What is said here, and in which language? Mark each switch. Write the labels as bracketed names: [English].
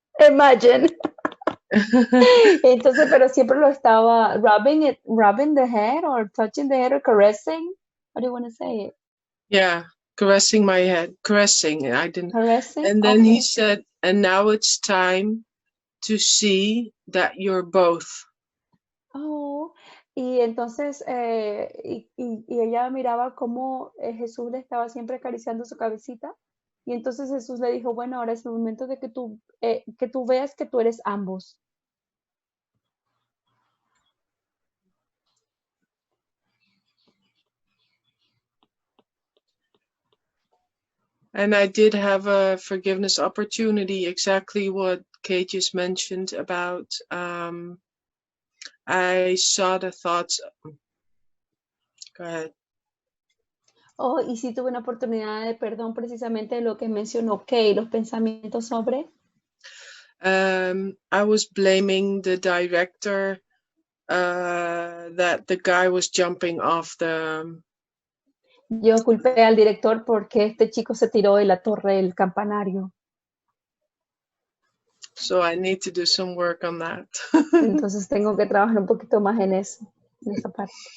[English] Imagine. [Spanish] Entonces, pero siempre lo estaba [English] rubbing the head or touching the head or caressing. How do you want to say it? Yeah, caressing my head, caressing. I didn't. Caressing. And then Okay. he said, and now it's time to see that you're both. [Spanish] Oh, y entonces y ella miraba cómo Jesús le estaba siempre acariciando su cabecita. Y entonces Jesús le dijo, bueno, ahora es el momento de que tú veas que tú eres ambos. [English] And I did have a forgiveness opportunity, exactly what Kate just mentioned about, I saw the thoughts. Go ahead. [Spanish] Oh, y sí tuve una oportunidad de perdón precisamente de lo que mencionó Kay, los pensamientos sobre. [English] I was blaming the director that the guy was jumping off the. [Spanish] Yo culpé al director porque este chico se tiró de la torre del campanario. [English] So I need to do some work on that. [Spanish] Entonces tengo que trabajar un poquito más en eso, en esa parte.